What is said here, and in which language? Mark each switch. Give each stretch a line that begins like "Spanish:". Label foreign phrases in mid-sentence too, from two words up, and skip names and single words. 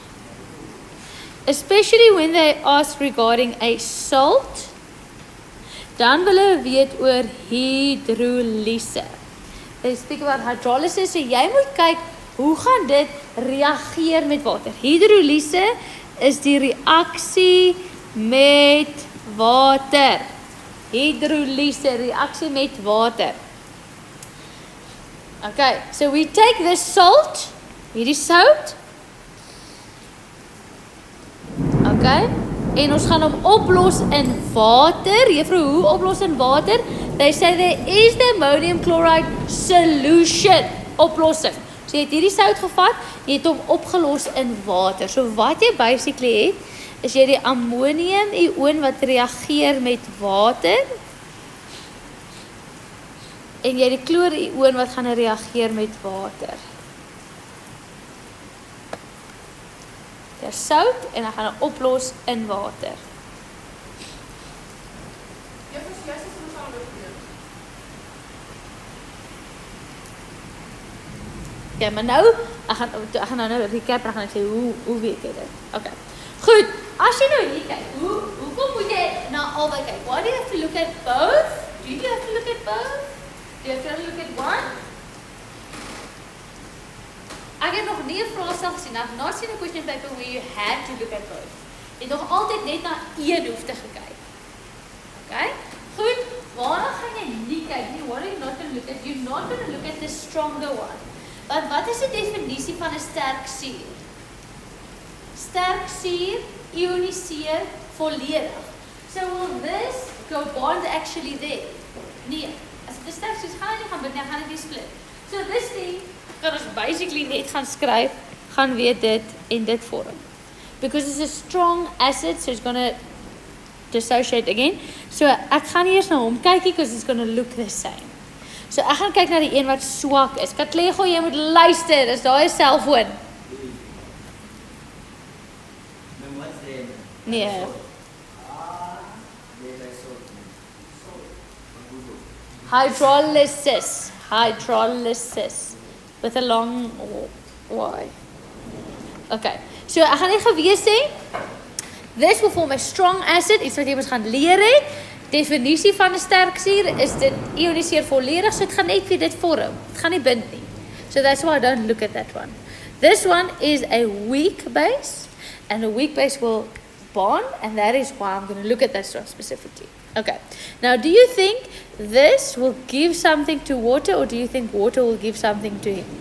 English: Especially when they ask regarding a salt,
Afrikaans: dan wil hulle weet oor hydrolyse.
English: They speak about hydrolysis,
Afrikaans: so jy moet kyk, hoe gaan dit reageer met water? Hydrolyse is die reaksie met water. Hydrolyse, reaksie met water.
English: Okay, so we take this salt,
Afrikaans: hierdie sout. Okay, en ons gaan hom oplos in water. Juffrou, hoe oplos in water?
English: They say there is the ammonium chloride solution.
Afrikaans: Oplossing. So jy het hierdie sout gevat, jy het hom opgelos in water. So wat jy basically het, is jy die ammonium ioon wat reageer met water, en jy die chloor ioon wat gaan reageer met water. Dit is sout en dan gaan hy oplos in water. Ja, maar nou, ek gaan nou recap en gaan ek sê, hoe weet jy dit? Okay. Goed, as jy nou hier kyk, hoekom moet jy na albei kyk?
English: Why do you have to look at both? Do you have to look at both? Do you have to look at one?
Afrikaans: Ek het nog nie 'n vraestel gesien,
English: I've not seen a question paper where you had to look at both.
Afrikaans: Jy het nog altyd net na een hoefte gekyk. Okay? Goed, waarna gaan jy nie kyk nie?
English: What are you not going to look at? You're not going to look at the stronger one.
Afrikaans: Want wat is die definisie van 'n sterk suur? Sterk suur ioniseer volledig.
English: So will this go bond actually there?
Afrikaans: Nee. As dit 'n sterk suur is, gaan hy nie gaan bind nie, gaan dit nie split.
English: So this thing
Afrikaans: kan ons basically net gaan skryf, gaan weet dit en dit vorm.
English: Because it's a strong acid, so it's going to dissociate again.
Afrikaans: So ek gaan nie eers na hom kyk nie,
English: because it's going to look the same.
Afrikaans: So ek gaan kyk na die een wat swak is. Katlego, jy moet luister, is daar 'n selfoon? Nee.
English: Hydrolysis. Hydrolysis. With a long Y.
Afrikaans: Okay. So ek gaan net gewees sê,
English: this will form a strong acid,
Afrikaans: iets wat jy moet gaan leer het. Definisie van 'n sterk suur is dit ioniseer volledig, so dit gaan net vir dit vorm. Dit gaan nie bind nie.
English: So that's why I don't look at that one. This one is a weak base, and a weak base will bond, and that is why I'm going to look at that one specifically. Okay. Now, do you think this will give something to water, or do you think water will give something to him?